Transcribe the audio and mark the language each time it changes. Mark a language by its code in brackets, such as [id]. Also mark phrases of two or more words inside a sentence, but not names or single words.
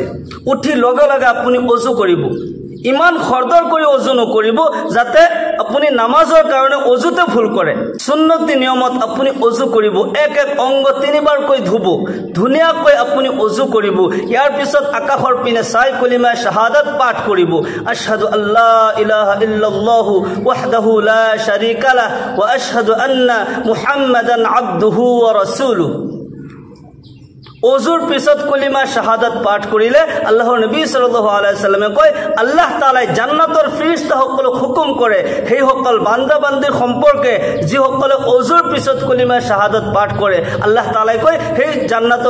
[as] উঠি লগে লগে আপুনি ওযু কৰিব ইমান খৰদৰ কৰি ওযু নকৰিব যাতে আপুনি নামাজৰ কাৰণে ওযুতে ভুল কৰে সুন্নতি নিয়মত আপুনি ওযু কৰিব এক এক অংগ 3বাৰ কৈ ধুব ধুনিয়াকৈ আপুনি ওযু কৰিব ইয়াৰ পিছত আকাশৰ পিনে চাই কলিমা শাহাদাত পাঠ কৰিব [ar] أشهد أن لا إله إلا الله وحده لا شريك له وأشهد أن محمدا عبده ورسوله [as] ওযুৰ পিছত কলিমা শাহাদাত পাঠ কৰিলে আল্লাহৰ নবী [ar] صلى الله عليه وسلم [as] কয় আল্লাহ তাআলাই জান্নাতৰ ফেৰেশতাসকলক হুকুম কৰে সেই সকল বান্দা বান্দিৰ সম্পৰ্কে যিসকলে ওযুৰ পিছত কলিমা শাহাদাত পাঠ কৰে আল্লাহ তাআলাই কয় সেই জান্নাতৰ